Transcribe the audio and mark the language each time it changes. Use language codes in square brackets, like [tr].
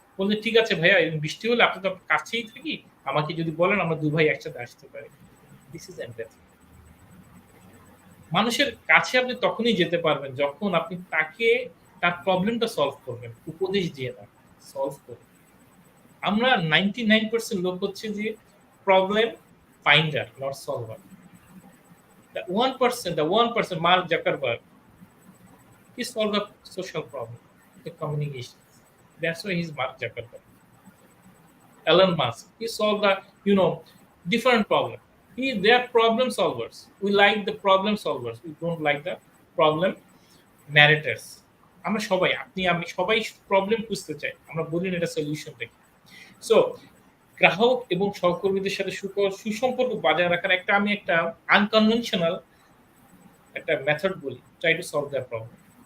[bn] বললেন, ঠিক আছে ভাইয়া, এরকম বৃষ্টি হলে আপনি তো কাছেই থাকি, আমাকে যদি বলেন আমরা ২ ভাই একসাথে আসতে পারি। [en] This is empathy. [bn] মানুষের কাছে আপনি তখনই যেতে পারবেন যখন আপনি তাকে তার প্রবলেমটা সলভ করবেন, উপদেশ দিয়ে না, সলভ করবেন। আমরা 99% লোক হচ্ছে যে problem finder, [en] Not solver. The 1%, Mark Zuckerberg, he solved a social problem, the communication. That's why he's Mark Zuckerberg. Elon Musk, he solved different problem. They are problem solvers. We like the problem solvers. We don't like the problem narrators. [bn] আমরা সবাই, আপনি আমি সবাই problem খুঁজতে চাই। আমরা বলি না এটা সলিউশন দেখি। সো গ্রাহক এবং সহকর্মীদের সাথে সুসম্পর্ক বজায় রাখার একটা আনকনভেনশনাল একটা মেথড বলি, [en] Try to solve that problem.